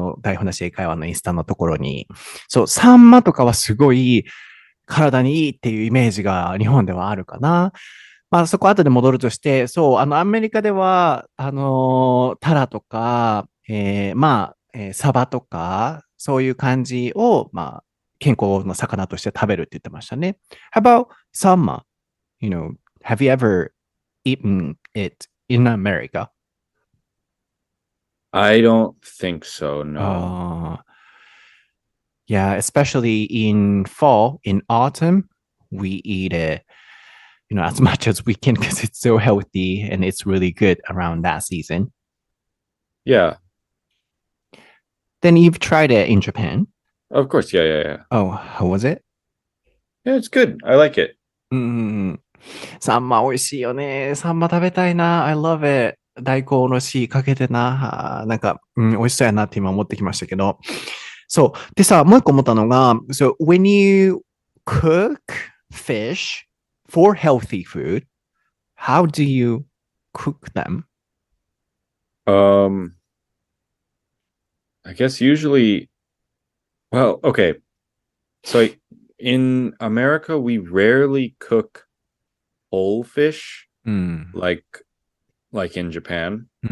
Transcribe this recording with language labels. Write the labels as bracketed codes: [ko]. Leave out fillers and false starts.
[ja] 台本なし英会話のインスタのところに。そう、サンマとかはすごい体にいいっていうイメージが日本ではあるかな。まあそこ後で戻るとして、そう、アメリカでは、タラとか、サバとか、そういう感じを、まあ、健康の魚として食べるって言ってましたね。 [en] How about summer? Have you ever eaten it in America? I don't think so, no. Yeah, especially in fall, in autumn, we eat it, as much as we can because it's so healthy and it's really good around that season. Yeah. Then you've tried it in Japan? Of course, yeah. Oh, how was it? Yeah, it's good. I like it. [ja] サンマ美味しいよね。サンマ食べたいな。 [en] I love it. [ja] 大根おろしかけてな。なんか、美味しそうやなって今思ってきましたけど。そう。でさ、もう一個思ったのが、 [en] So when you cook fish for healthy food, how do you cook them? I guess usually, well, okay. So in America, we rarely cook whole fish like in Japan.